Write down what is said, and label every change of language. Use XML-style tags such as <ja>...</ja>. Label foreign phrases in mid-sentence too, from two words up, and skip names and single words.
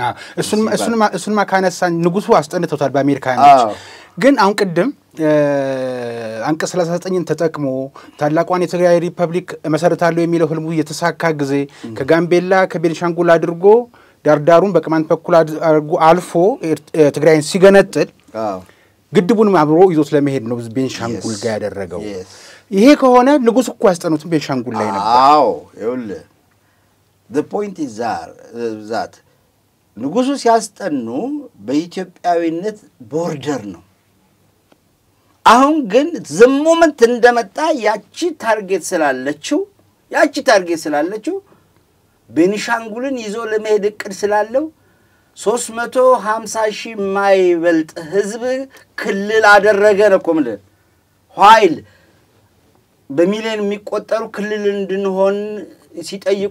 <am>እሱን ማካነሳን ንጉሱ አስጠንተውታል በአሜሪካኖች ግን አሁን ቀደም አንቀጽ 39ን ተጠቅሞ ታላቋን የትግራይ ሪፐብሊክ መሰረታለው የሚለው ህልሙ የተሳካ ጊዜ ከጋምቤላ ከቤንሻንጉል አድርጎ ዳርዳሩን በቅማንት በኩል አድርጎ አልፎ ትግራይን ሲገነጥል ግድቡን አብሮ ይዞት ለመሄድ ነው ቤንሻንጉል ጋር ያደረገው ይሄ ከሆነ ንጉስ እኮ ያስጠኑት ቤንሻንጉል ላይ ነበር አዎ ይኸውልህ</am> <en>the point is that</en> <am>ንጉሱ ሲያስጠኑ በኢትዮጵያዊነት ቦርደር ነው አሁን ግን</am> <en>the moment</en> <am>እንደመጣ ያቺ ታርጌት ስላለችው ቤንሻንጉልን ይዞ ለመሄድ እቅድ ስላለው 350,000 ማይበልጥ ህዝብ ክልል አደረገ ነው ኮምለ ኃይል በሚሊዮን የሚቆጠሩ ክልል እንድንሆን ሲጠይቁ</am>